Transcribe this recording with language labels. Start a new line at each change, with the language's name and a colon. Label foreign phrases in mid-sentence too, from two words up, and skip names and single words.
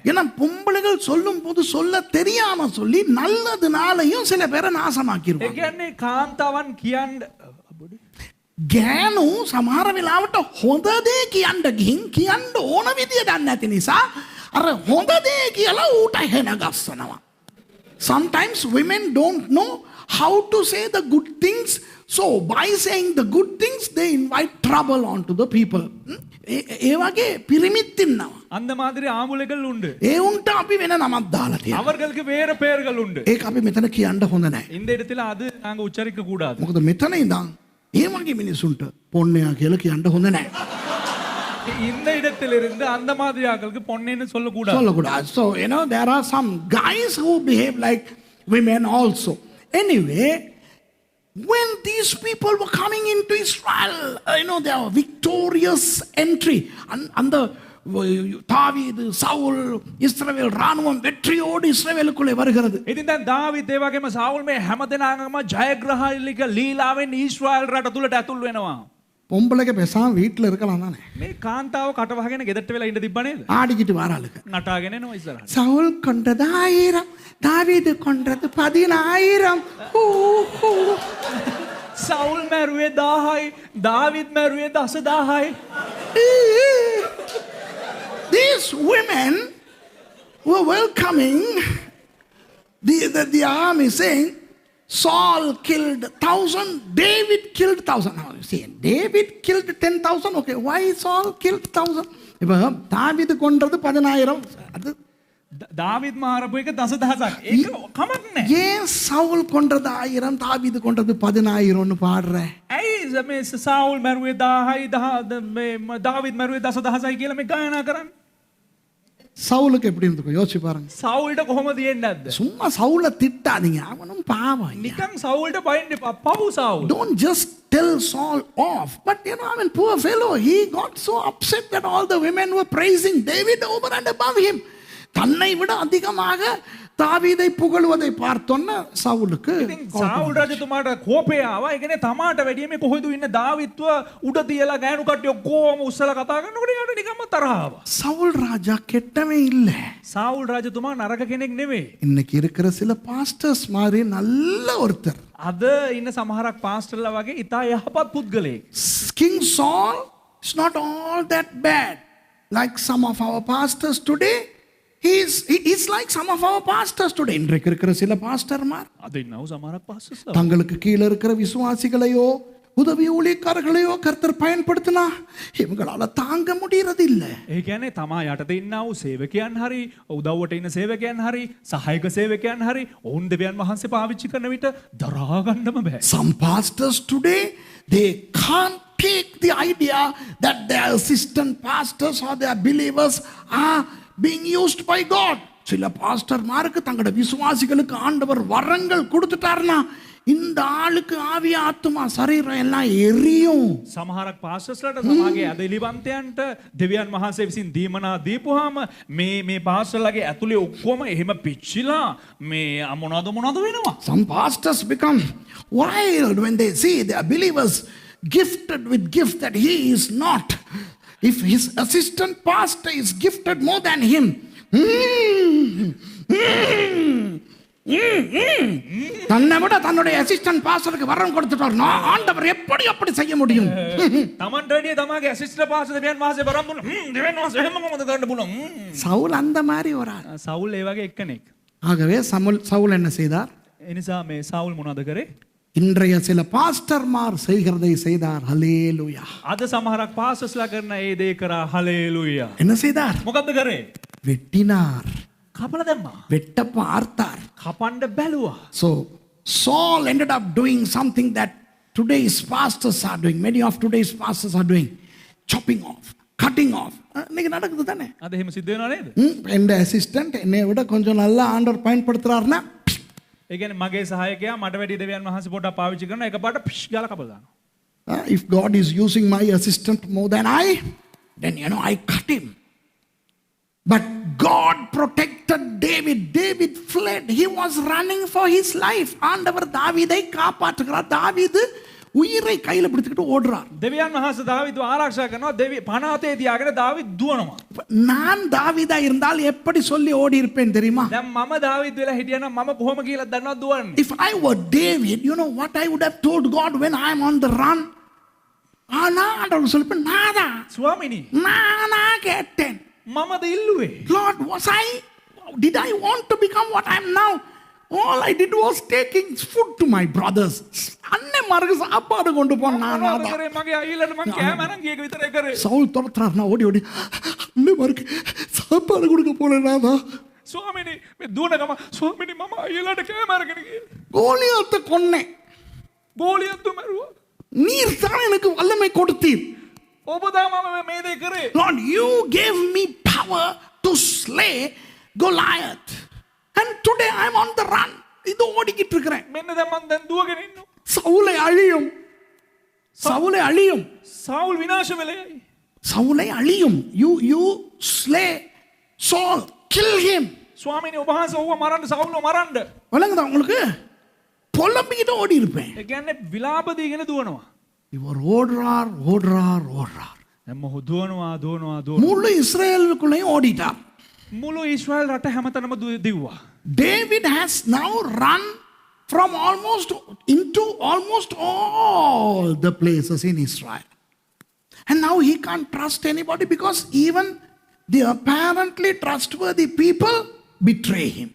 Tamil: ஏன்னா பொம்பளைகள் சொல்லும் போது சொல்ல தெரியாம சொல்லி நல்லதுனாலையும் சில பேரை
Sinhala: ඒ
Tamil: நாசமாக்கிடுவாங்க.
Sinhala: කියන්නේ කාන්තාවන් කියන්න ගෑනු සමහර වෙලාවට හොඳ දේ කියන්න ගිහින් කියන්න ඕන විදිය දන්නේ නැති නිසා අර හොඳ දේ කියලා ඌට හෙන ගස්සනවා.
English: Sometimes women don't know how to say the good things, so by saying the good things they invite trouble onto the people.
Sinhala: ඒ වගේ පිරිමිත් ඉන්නවා.
Tamil: அந்த மாதிரி ආමුලෙகள் උண்டு.
Sinhala: ඒ උන්ට අපි වෙන නමක් දාලා තියෙනවා.
Tamil: அவர்களுக்கு வேற பெயர்கள் உண்டு.
Sinhala: ඒක අපි මෙතන කියන්න හොඳ නැහැ.
Tamil: இந்த இடத்துல அது நாங்க உச்சரிக்க கூடாது.
Sinhala: මොකද මෙතන ඉඳන් ඒ වගේ මිනිසුන්ට පොන්නයා කියලා කියන්න හොඳ නැහැ.
Tamil: இந்த இடத்திலிருந்து அந்த மாதிரி ஆட்களுக்கு பொன்னேன்னு சொல்லக்கூடாது. சொல்லக்கூடாது.
English: So there are some guys who behave like women also. Anyway, when these people were coming into Israel, their victorious entry, and the
Tamil: தாவீது சவுல் இஸ்ரவேல் ராணுவம் வெற்றியோடு இஸ்ரவேலுக்குள்ளே வருகிறது.
Sinhala: ඉතින් දැන් දාවිත් ඒ වගේම සාවුල් මේ හැමදෙනාගම ජයග්‍රහණලික ලීලාවෙන් ඊශ්‍රායල් රට තුලට ඇතුල් වෙනවා.
Tamil: பொம்பளைக்கு பேசாம வீட்டில் இருக்கலாம் தானே.
Sinhala: මේ කාන්තාව කට වහගෙන ගෙදරට වෙලා ඉඳ තිබ්බ නේද?
Tamil: ஆடிக்கிட்டு வராளுக்கு.
Sinhala: නටාගෙන එනවා ඉස්සරහට.
Tamil: சவுல் கொன்றது 1000, தாவீது கொன்றது 10000.
Sinhala: සවුල් මැරුවේ 1000යි, දාවිත් මැරුවේ 10000යි.
English: These women were welcoming the army, saying Saul killed 1000, David killed 1000. Now you see, David killed 10,000. Okay, why Saul killed 1000?
Tamil: இப்போ தாவீது கொன்றது 10000. அது
Sinhala: දාවිත් මාරපු එක 10000ක්. ඒක කමක් නැහැ.
Tamil: ஏன் சவுல் கொன்றது 1000, தாவீது கொன்றது 10000ன்னு பாடுற?
Sinhala: ඇයි මේ සාවුල් මැරුවේ 1000යි, දාවිත් මැරුවේ 10000යි කියලා මේ ගායනා කරන්නේ?
Tamil: சவுலுக்கு எப்படி இருந்துக்கும் யோசிச்சு பாருங்க.
Sinhala: සවුල්ට කොහොමද යන්නේ නැද්ද?
Tamil: சும்மா சவுலை திட்டாதீங்க, அவனும் பாவம்.
Sinhala: නිකන් සවුල්ට බයින්න එපා. පව් සවුල්.
English: Don't just tell Saul off. But poor fellow, he got so upset that all the women were praising David over and above him.
Tamil: தன்னை விட அதிகமாக தாவீதை புகழுவதை பார்த்தோன்ன சவுலுக்கு
Sinhala: සාවුල් රජතුමාට කෝපය ආවා. ඒ කියන්නේ තමාට වැඩිය මේ කොහෙද ඉන්න දාවිත්ව උඩ තියලා ගෑනු කට්ටිය ඔක්කොම උස්සලා කතා කරනකොට යාට නිකම්ම තරහ ආවා.
Tamil: சவுல் ராஜா கெட்டவே இல்ல.
Sinhala: සාවුල් රජතුමා නරක කෙනෙක් නෙවෙයි.
Tamil: இன்னைக்கு இருக்கிற சில பாஸ்டர்ஸ் மாதிரி நல்ல ஒருத்தர்.
Sinhala: අද ඉන්න සමහරක් පාස්ටර්ලා වගේ ඉතා යහපත් පුද්ගලයෙක්.
English: King Saul is not all that bad like some of our pastors today. He's like some of our pastors today.
Tamil: இன்றைக்கு இருக்கிற சில பாஸ்டர்மார்
Sinhala: අද ඉන්නව සමහරක් පාස්ටර්ස්ලා
Tamil: தங்களுக்கு கீழே இருக்கிற விசுவாசிகளையோ உதவி ஊழியக்காரர்களையோ கர்த்தர் பயன்படுத்தினா இவங்களால தாங்க முடியறது இல்ல.
Sinhala: ඒ කියන්නේ තමා යටතේ ඉන්නා වූ සේවකයන් හරි උදව්වට ඉන්න සේවකයන් හරි සහායක සේවකයන් හරි ඔවුන් දෙවියන් වහන්සේ පාවිච්චි කරන විට දරා ගන්නම බෑ.
English: Some pastors today, they can't take the idea that their assistant pastors or their believers are being used by God.
Tamil: சில பாஸ்டர்மாருக்கு தங்களோட விசுவாசிகளுக்கு ஆண்டவர் வரங்கள் கொடுத்துட்டாருன்னா இந்த ஆளுக்கு ஆவி ஆத்துமா சரீரம் எல்லாம் எரியும்.
Sinhala: සමහරක් පාස්ටර්ස්ලාට සමාගේ අද එලිවන්තයන්ට දෙවියන් වහන්සේ විසින් දීමනා දීපුවාම මේ පාස්ටර්ලාගේ ඇතුලේ ඔක්කොම එහෙම පිච්චිලා මේ මොනවද වෙනවා.
English: Some pastors become wild when they see their believers gifted with gifts that he is not. If his assistant pastor is gifted more than him,
Tamil: தன்னை விட தன்னுடைய
English: assistant pastor
Tamil: வரம் கொடுத்துட்டார், ஆண்டவர் எப்படி அப்படி செய்ய முடியும்?
Sinhala: තමන්ට වැඩිය තමාගේ
English: assistant pastor
Sinhala: දෙවියන් වහන්සේ වරම් දුන්නා. දෙවියන් වහන්සේ එහෙම කොහොමද කරන්න පුළුවන්?
Tamil: சவுல் அந்த மாதிரி ஒரு ஆள்.
Sinhala: සවුල් ඒ වගේ එක්කෙනෙක්.
Tamil: ஆகவே சவுல் என்ன செய்தார்?
Sinhala: ඒ නිසා මේ සවුල් මොනවද කරේ?
Tamil: இன்றைய சில பாஸ்டர்மார் செய்கிறதை செய்தார். ஹல்லேலூயா.
Sinhala: අද සමහරක් පාස්ටර්ස්ලා කරන ඒ දේ කරා. හලෙලූයා.
Tamil: என்ன செய்தார்?
Sinhala: මොකද්ද කරේ?
Tamil: வெட்டினார்.
Sinhala: කපලා දැම්මා.
Tamil: வெட்ட பார்த்தார்.
Sinhala: කපන්න බැලුවා.
English: So Saul ended up doing something that today's pastors are doing. Many of today's pastors are doing. Chopping off, cutting off.
Tamil: இன்னைக்கு நடக்குது தானே?
Sinhala: අද එහෙම සිද්ධ වෙනව නේද?
Tamil: எந்த அசிஸ்டன்ட் என்னை விட கொஞ்சம் நல்லா ஆண்டவர் பயன்படுத்துறாருன்னா
Sinhala: ඒ කියන්නේ මගේ සහායකයා මට වැඩි දෙවියන් වහන්සේ පොඩක් පාවිච්චි කරනවා එකපාරට පිෂ් ගාලා කපලා දානවා.
English: if God is using my assistant more than I, then I cut him. But God protected David. David fled. He was running for his life.
Tamil: ஆண்டவர் தாவீதை காப்பாற்றுகிறார். தாவீது உயிரை கையில பிடிச்சிட்டு ஓடுறார்.
Sinhala: දෙවියන් වහන්සේ දාවිදව ආරක්ෂා කරනවා. දෙවි පනාතේ තියාගෙන දාවිද දුවනවා.
Tamil: நான் தாவீதா இருந்தால் எப்படி சொல்லி ஓடி இருப்பேன் தெரியுமா?
Sinhala: දැන් මම දාවිද වෙලා හිටියනම් මම කොහොම කියලා දන්නවද දුවන්නේ?
English: If I were David, you know what I would have told God when I am on the run?
Tamil: ஆனா ஆண்டவர் சொல்லிப்பேன், நானா
Sinhala: ස්වාමිනී
Tamil: நானா கேட்டேன்.
Sinhala: මමද ඉල්ලුවේ?
English: Lord, did I want to become what I am now? All I did was taking food to my brothers.
Tamil: அண்ணே மார்க்கு சாப்பாடு கொண்டு போனான்.
Sinhala: කරේ මගේ අයිලට මං කෑම අරන් ගියක විතරයි කරේ.
Tamil: சவுல் துரத்துறார். நான் ஓடி அண்ணே மார்க்கு சாப்பாடு கொடுக்க போனேனா?
Sinhala: ස්වාමිනී මේ දුවන ගම ස්වාමිනී මම අයිලට කෑම අරගෙන ගියේ.
Tamil: கோலியாத்தை கொன்னேன்.
Sinhala: ගෝලියත් මරුවා.
Tamil: நீர் தான் எனக்கு வல்லமை கொடுத்தீர்.
Sinhala: ඔබ තමයි මේ දේ කරේ.
English: Lord, you gave me power to slay Goliath. And today I'm on the run.
Tamil: இது ஓடிக்கிட்டு இருக்கிறேன்.
Sinhala: මෙන්න දැන් මං දැන් දුවගෙන ඉන්නවා.
Tamil: சவுலை அழியும். சவுலை அழியும்.
Sinhala: සවුල් විනාශ වෙලයි.
Tamil: சவுலை அழியும்.
English: You slay Saul. Kill him.
Sinhala: ස්වාමිනී ඔබ වහන්සේ ඔව්ව මරන්න සවුල්ව මරන්න.
Tamil: வழங்குதா உங்களுக்கு? புலம்பிக்கிட்டு ஓடி இருப்பேன்.
Sinhala: ඒ කියන්නේ විලාප දීගෙන දුවනවා.
Tamil: இவர் ஓடுறார்.
Sinhala: දැන් මොහු දුවනවා.
Tamil: முழு இஸ்ரேலுக்குள்ளேயும் ஓடிட்டார்.
Sinhala: මුළු ඊශ්‍රායල් රට හැමතැනම දිව්වා.
English: David has now run from into almost all the places in Israel. And now he can't trust anybody because even the apparently trustworthy people betray him.